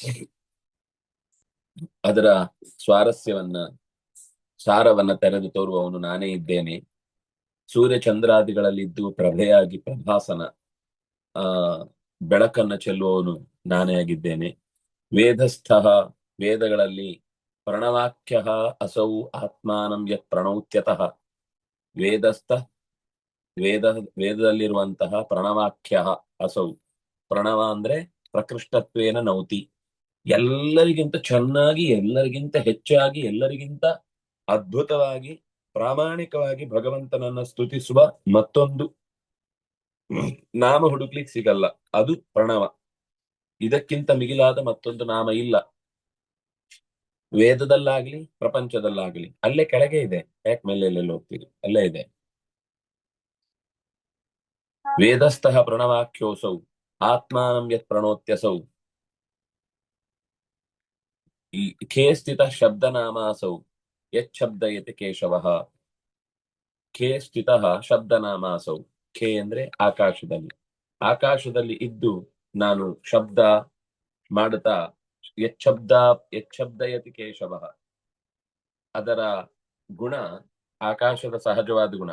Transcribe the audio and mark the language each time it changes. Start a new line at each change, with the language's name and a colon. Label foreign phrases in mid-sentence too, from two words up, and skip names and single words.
Kannada: ಅದರ ಸ್ವಾರಸ್ಯವನ್ನ, ಸಾರವನ್ನ ತೆರೆದು ತೋರುವವನು ನಾನೇ ಇದ್ದೇನೆ. ಸೂರ್ಯ ಚಂದ್ರಾದಿಗಳಲ್ಲಿದ್ದು ಪ್ರಭೆಯಾಗಿ ಪ್ರಭಾಸನ ಆ ಬೆಳಕನ್ನ ಚೆಲ್ಲುವವನು ನಾನೇ ಆಗಿದ್ದೇನೆ.
Sanskrit: ವೇದಸ್ಥ, ವೇದಗಳಲ್ಲಿ ಪ್ರಣವಾಖ್ಯ ಅಸೌ ಆತ್ಮಾನಂ ಯತ್ ಪ್ರಣೌತ್ಯತಃ.
Kannada: ವೇದಸ್ಥ, ವೇದ ವೇದದಲ್ಲಿರುವಂತಹ
Sanskrit: ಪ್ರಣವಾಖ್ಯ ಅಸೌ,
Kannada: ಪ್ರಣವ ಅಂದ್ರೆ
Sanskrit: ಪ್ರಕೃಷ್ಟತ್ವೇನ ನೌತಿ,
Kannada: ಎಲ್ಲರಿಗಿಂತ ಚೆನ್ನಾಗಿ, ಎಲ್ಲರಿಗಿಂತ ಹೆಚ್ಚಾಗಿ, ಎಲ್ಲರಿಗಿಂತ ಅದ್ಭುತವಾಗಿ, ಪ್ರಾಮಾಣಿಕವಾಗಿ ಭಗವಂತನನ್ನ ಸ್ತುತಿಸುವ ಮತ್ತೊಂದು ನಾಮ ಹುಡುಕ್ಲಿಕ್ಕೆ ಸಿಗಲ್ಲ. ಅದು ಪ್ರಣವ. ಇದಕ್ಕಿಂತ ಮಿಗಿಲಾದ ಮತ್ತೊಂದು ನಾಮ ಇಲ್ಲ, ವೇದದಲ್ಲಾಗ್ಲಿ ಪ್ರಪಂಚದಲ್ಲಾಗ್ಲಿ. ಅಲ್ಲೇ ಕೆಳಗೆ ಇದೆ, ಯಾಕೆ ಮೇಲೆ ಎಲ್ಲೆಲ್ಲಿ ಹೋಗ್ತೀರಿ, ಅಲ್ಲೇ ಇದೆ.
Sanskrit: ವೇದಸ್ಥಃ ಪ್ರಣವಾಖ್ಯೋಸೌ ಆತ್ಮಾನಂ ಯತ್ ಪ್ರಣೋತ್ಯಸೌ ಖೇ ಸ್ಥಿತ ಶಬ್ದನಾಮಾಸೌ ಯತ್ ಶಬ್ದಯತಿ ಕೇಶವಃ. ಖೇ ಸ್ಥಿತ ಶಬ್ದನಾಮಾಸೌ.
Kannada: ಖೇ ಅಂದ್ರೆ ಆಕಾಶದಲ್ಲಿ, ಆಕಾಶದಲ್ಲಿ ಇದ್ದು ನಾನು ಶಬ್ದ ಮಾಡುತ್ತಾ
Sanskrit: ಯಚ್ಛಬ್ದ ಯಚ್ಛಬ್ದಯತಿ ಕೇಶವಃ.
Kannada: ಅದರ ಗುಣ ಆಕಾಶದ ಸಹಜವಾದ ಗುಣ.